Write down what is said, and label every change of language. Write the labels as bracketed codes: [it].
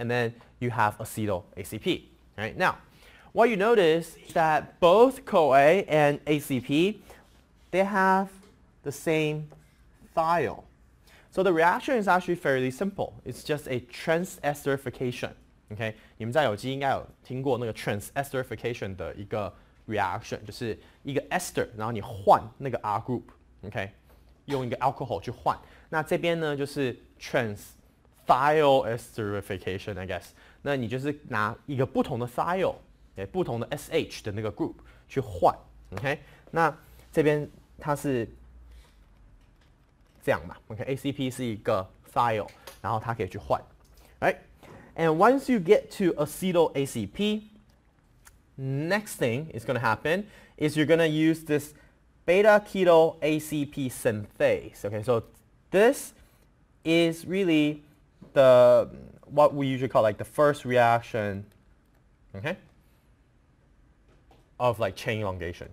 [en] And then you have acetyl ACP, right? Now, what you notice is that both CoA and ACP, they have the same thiol. So the reaction is actually fairly simple. It's just a transesterification, okay? [zh] 你们在有机应该有听过那个 transesterification 的一个 reaction， 就是一个 ester， 然后你换那个 R group， okay？用一个 alcohol 去换。那这边呢就是 thiol esterification, [en] I guess。 [zh] 那你就是拿一个不同的 thiol， 不同的 SH 的那个 group 去换 ，OK？那这边它是这样嘛 ，OK？ ACP 是一个 thiol， 然后它可以去换 ，right？ [en] And once you get to acetyl ACP, next thing is going to happen is you're going to use this beta-keto ACP synthase. Okay, so this is really the what we usually call like the first reaction, okay, of like chain elongation.